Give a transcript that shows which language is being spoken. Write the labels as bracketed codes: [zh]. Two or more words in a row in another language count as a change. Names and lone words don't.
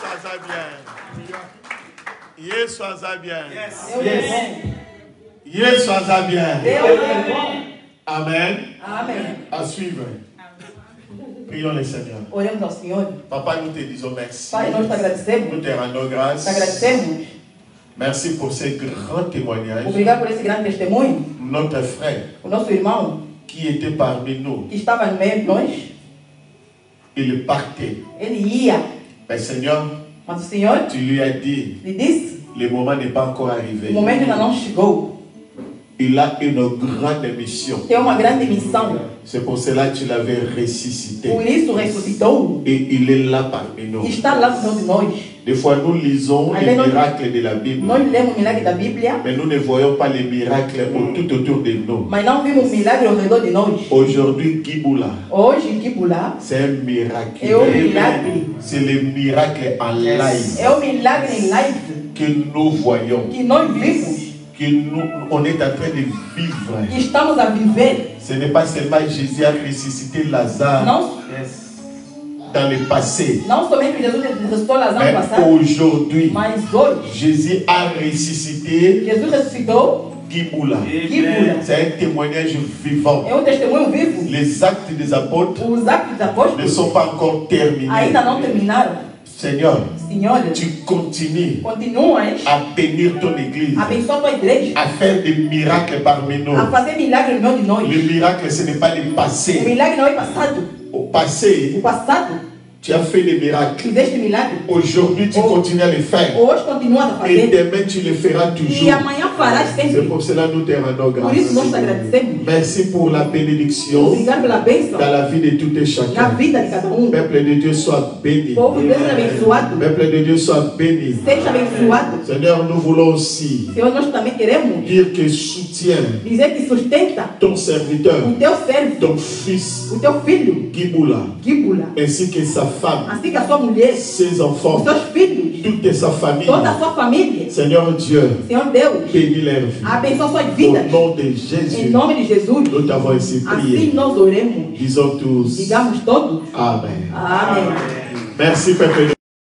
[ln] bien. Yesu aza bien. [pt] Deus é bom. [ln] Yesu aza bien. [pt] Deus é bom. [fr] Amen. [pt] Amém. [fr] À suivre. Prions le Seigneur. [pt] Oremos ao Senhor. [fr] Papa, nous te disons merci. [pt] Pai, nós te agradecemos. [fr] Nous te rendons grâce. [pt] Te agradecemos. [fr] Merci pour ces grands témoignages. [pt] Obrigado por esse grande testemunho. [fr] Notre frère [pt] O nosso irmão, [fr] qui était parmi nous, [pt] que estava no meio de nós, [fr] il partait. [pt] ele ia. [fr] Mais Seigneur, [pt] Mas o Senhor [fr] tu lui as dit, [pt] lhe disse, [fr] le moment n'est pas encore arrivé. [pt] o momento ainda não chegou. [fr] Il a une grande mission. [pt] Tem uma grande missão. [fr] C'est pour cela que tu l'avais ressuscité. [pt] Por isso ressuscitou. [fr] Et il est là parmi nous. [pt] E está lá no meio de nós. [fr] Des fois, nous lisons les miracles de la Bible, [pt] Nós lemos o milagre da Bíblia, [fr] mais nous ne voyons pas les miracles tout autour de nous. [pt] mas não vimos o milagre ao redor de nós. [fr] Aujourd'hui, Giboula, [pt] Hoje, Kibula [fr] c'est un miracle. [pt] é o milagre. [fr] C'est le miracle en live [pt] É o milagre em live [fr] que nous voyons, [pt] que nós vimos [fr] que nous, on est en train de vivre. [pt] e estamos a viver. [fr] Ce n'est pas seulement Jésus a ressuscité Lazare [pt] Não, [fr] dans le passé, [pt] não somente que Jesus ressuscitou Lázaro no [fr] mais [pt] passado, [fr] aujourd'hui, [pt] mas hoje [fr] Jésus a ressuscité [pt] Jesus ressuscitou [fr] Giboula. [pt] Kibula. [fr] C'est un témoignage vivant. [pt] É um testemunho vivo. [fr] Les actes des apôtres [pt] Os atos dos [fr] ne [pt] apóstolos [fr] sont pas encore terminés. [pt] ainda não terminaram. [fr] Seigneur, [pt] Senhor, [fr] tu continues [pt] continuas [fr] à bénir ton église, [pt] a abençoar a tua igreja, [fr] à faire des miracles parmi nous. [pt] a fazer milagre no meio de nós. [fr] Le miracle, ce n'est pas le [pt] O [fr] passé. [pt] milagre não é passado. [fr] Au passé, [pt] O passado, [fr] tu as fait des miracles. [pt] fizeste milagre. [fr] Aujourd'hui, tu continues à le faire. [pt] Hoje continuas a [fr] Et [pt] fazer. [fr] demain, tu le feras [pt] E [fr] toujours. [pt] amanhã farás [fr] C'est [pt] sempre. [fr] pour cela que nous te rendons [pt] Por isso nós te [fr] grâce. [pt] agradecemos. [fr] Merci pour la bénédiction [pt] Obrigado pela bênção [fr] dans la vie de tout et [pt] na [fr] chacun. [pt] vida de cada [fr] Peuple de Dieu, sois béni. [pt] O povo de Deus seja abençoado. [fr] Peuple de Dieu, sois béni. [pt] Seja abençoado. [fr] Seigneur, nous voulons aussi [pt] Senhor, nós também queremos [fr] dire que soutiens [pt] dizer que sustenta [fr] ton serviteur, [pt] o teu servo, [fr] ton fils, [pt] o teu filho, [fr] Giboula, [pt] Kibula, [fr] ainsi que sa femme, [pt] assim que a sua mulher, [fr] ses [pt] os [fr] enfants, [pt] seus filhos, [fr] toute sa famille. [pt] toda a sua família. [fr] Seigneur Dieu, [pt] Senhor Deus, [fr] bénis leur vie. [pt] abençoa suas [fr] Au [pt] vidas. [fr] nom de [pt] Em [fr] Jésus, [pt] nome de Jesus. [fr] nous t'avons ainsi [pt] Assim [fr] prié. [pt] nós oremos. [fr] Disons tous [pt] Digamos todos. [fr] Amen. [pt] Amém. [fr] Merci, Peuple de Dieu.